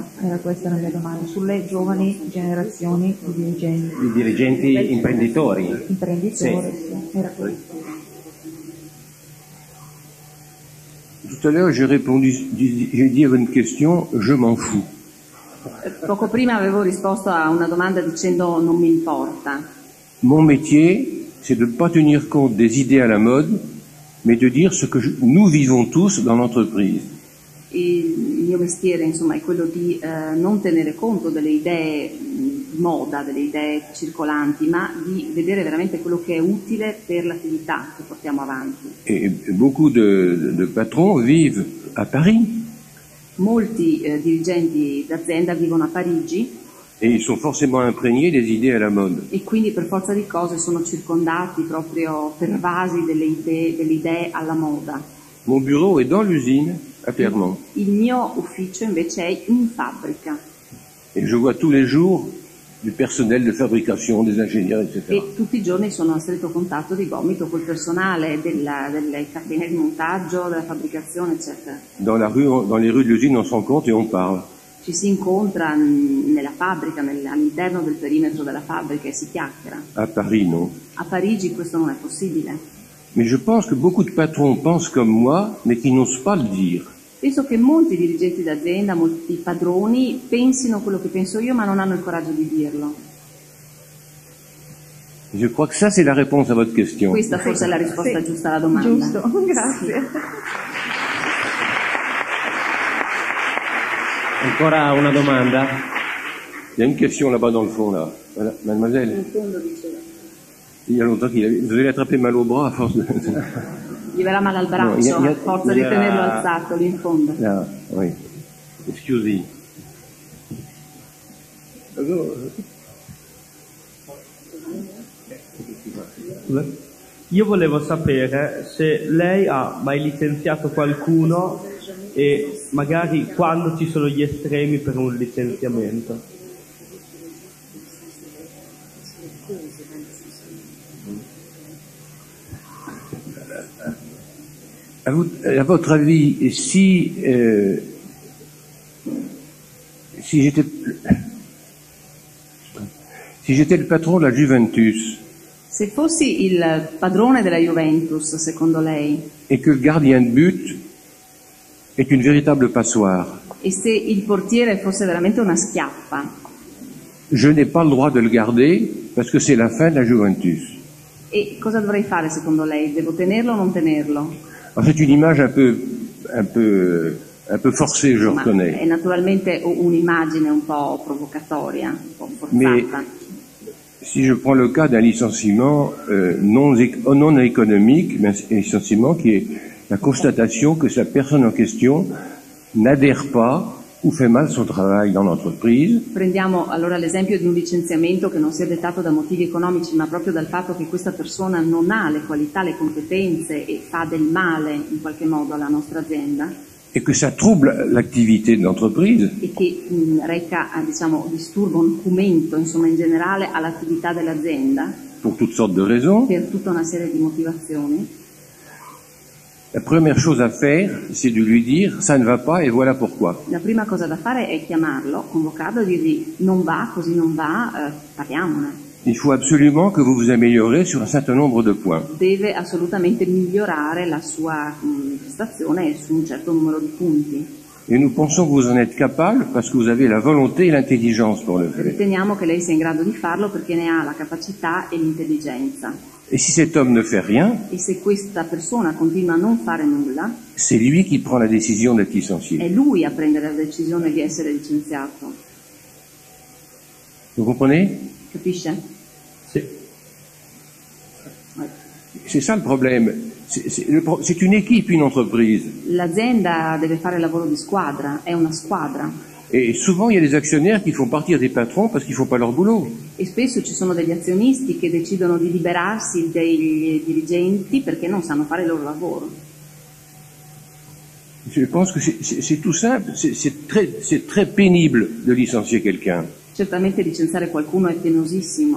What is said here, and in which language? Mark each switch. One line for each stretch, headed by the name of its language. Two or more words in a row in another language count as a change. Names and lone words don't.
Italian: Questa è la mia domanda sulle giovani generazioni di dirigenti. Di dirigenti imprenditori. Imprenditori, sì. Era questo.
French: Tout à l'heure, j'ai dit à une question, je m'en fous.
Italian: Poco prima avevo risposto a una domanda dicendo non mi importa.
French: Mon métier, c'est de ne pas tenir compte des idées à la mode, mais de dire ce que nous vivons tous dans l'entreprise.
Italian: Il mio mestiere, insomma, è quello di non tenere conto delle idee di moda, delle idee circolanti, ma di vedere veramente quello che è utile per l'attività che portiamo avanti.
French: Et beaucoup de patrons vivent à Paris.
Italian: Molti dirigenti d'azienda vivono a Parigi
French: et ils sont forcément imprégnés des idées à la mode.
Italian: e quindi per forza di cose sono circondati, proprio pervasi delle idee alla moda.
French: Mon bureau est dans l'usine à Clermont.
Italian: Il mio ufficio invece è in fabbrica
French: Et je vois tous les jours du personnel de fabrication, des ingénieurs, etc.
Italian: e tutti i giorni sono a stretto contatto di gomito col personale delle catene di montaggio, della fabbricazione, eccetera.
French: Dans les rues de l'usine, on se rencontre et on parle.
Italian: ci si incontra nella fabbrica, all'interno del perimetro della fabbrica e si chiacchiera.
French: À Paris, non.
Italian: A Parigi questo non è possibile.
French: Mais je pense que beaucoup de patrons pensent comme moi, mais qui n'osent pas le dire.
Italian: Penso che molti dirigenti d'azienda, molti padroni pensino quello che penso io, ma non hanno il coraggio di dirlo.
French: Je crois que ça, c'est la réponse à votre question.
Italian: Questa forse è la risposta giusta alla domanda. Giusto, grazie. Ancora una domanda?
French: Il y a une question là-bas dans le fond, là. Voilà, mademoiselle.
Italian: In fondo diceva.
French: Il y a longtemps vous allez attraper mal au bras à force de...
Italian: Gli verrà male al braccio a forza di tenerlo alzato lì in fondo.
French: Là, oui. Excusez.
Italian: Io volevo sapere se lei ha mai licenziato qualcuno e magari quando ci sono gli estremi per un licenziamento.
French: À votre avis, si j'étais le patron de la Juventus
Italian: Se fossi il padrone della Juventus, secondo lei,
French: et que le gardien de but est une véritable passoire,
Italian: e se il portiere fosse veramente una schiappa,
French: je n'ai pas le droit de le garder parce que c'est la fin de la Juventus.
Italian: e cosa dovrei fare secondo lei? Devo tenerlo o non tenerlo?
French: Alors, c'est une image un peu forcée, je
Italian: Ma
French: reconnais.
Italian: è naturalmente un'immagine un po' provocatoria, un po' forzata.
French: Si je prends le cas d'un licenciement non économique, mais un licenciement qui est la constatation que la personne en question n'adhère pas ou fait mal son travail dans l'entreprise.
Italian: Prendiamo allora l'esempio di un licenziamento che non sia dettato da motivi economici, ma proprio dal fatto che questa persona non ha le qualità, le competenze e fa del male in qualche modo alla nostra azienda
French: Et que ça trouble l'activité de l'entreprise,
Italian: e che reca, diciamo, disturbo, nocumento, insomma, in generale all'attività dell'azienda
French: pour toutes sortes de raisons.
Italian: per tutta una serie di motivazioni.
French: La première chose à faire, c'est de lui dire ça ne va pas et voilà pourquoi.
Italian: La prima cosa da fare è chiamarlo, convocarlo e dirgli non va, così non va, parliamone.
French: Il faut absolument que vous vous améliorez sur un certain nombre de points.
Italian: Deve assolutamente migliorare la sua prestazione su un certo numero di punti.
French: Et nous pensons que vous en êtes capable parce que vous avez la volonté et l'intelligence pour le faire.
Italian: Riteniamo che lei sia in grado di farlo perché ne ha la capacità e l'intelligenza.
French: Et si cet homme ne fait rien,
Italian: E se questa persona continua a non fare nulla,
French: c'est lui qui prend la décision d'être licencié.
Italian: è lui a prendere la decisione di essere licenziato.
French: Vous comprenez?
Italian: Capisce? Sì.
French: C'est ça le problème. C'est une équipe, une entreprise.
Italian: L'azienda deve fare lavoro di squadra, è una squadra.
French: Et souvent, il y a des actionnaires qui font partir des patrons parce qu'ils font pas leur boulot.
Italian: E spesso ci sono degli azionisti che decidono di liberarsi dei dirigenti perché non sanno fare il loro lavoro.
French: Je pense que c'est tout simple. C'est très pénible de licencier quelqu'un.
Italian: Certamente licenziare qualcuno è penosissimo,